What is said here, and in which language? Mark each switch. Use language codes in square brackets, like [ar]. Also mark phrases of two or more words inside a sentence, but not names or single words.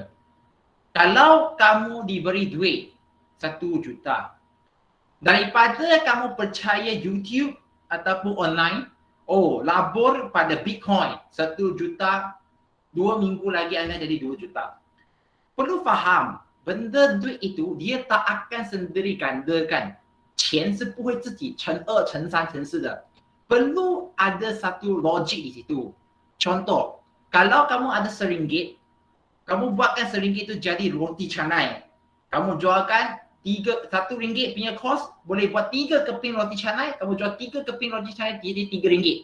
[ms] Kalau kamu diberi duit 1 juta, daripada kamu percaya YouTube ataupun online, labur pada Bitcoin 1 juta, 2 minggu lagi anda jadi 2 juta. Perlu faham, benda duit itu dia tak akan sendiri gandakan. [zh] 钱是不会自己乘2、乘3、乘4的. [ms] Perlu ada satu logik di situ. Contoh, kalau kamu ada RM1, kamu buatkan RM1 itu jadi roti canai. Kamu jualkan RM1 punya kos, boleh buat 3 keping roti canai, kamu jual 3 keping roti canai jadi RM3.